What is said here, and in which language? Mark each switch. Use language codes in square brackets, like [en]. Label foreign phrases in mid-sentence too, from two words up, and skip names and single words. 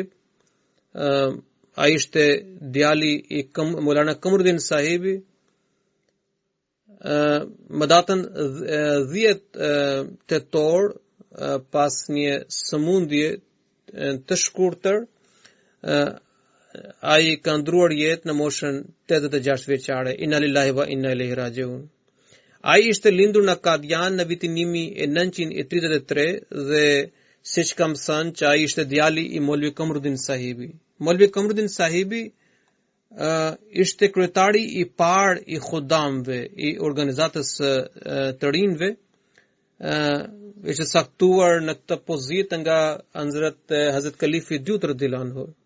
[sq] Ai ishte djali i Maulana Kamruddin Sahibi. Më datën 10 tetor, pas një sëmundje të shkurtër, ai ka ndruar jetë në moshën 86 vjeçare. [ar] إنا لله وإنا إليه راجعون. [sq] Ai ishte lindur në Kadian në vitin 1933 dhe siç kam thënë që ai ishte djali i Molvi Kamruddin Sahibi. Molvi Kamruddin Sahibi ishte kryetari i parë i khudamve, i organizatës të rinjve, ishte saktuar në këtë pozitë nga Hazrat Khalifi II [ar] رضي الله عنه.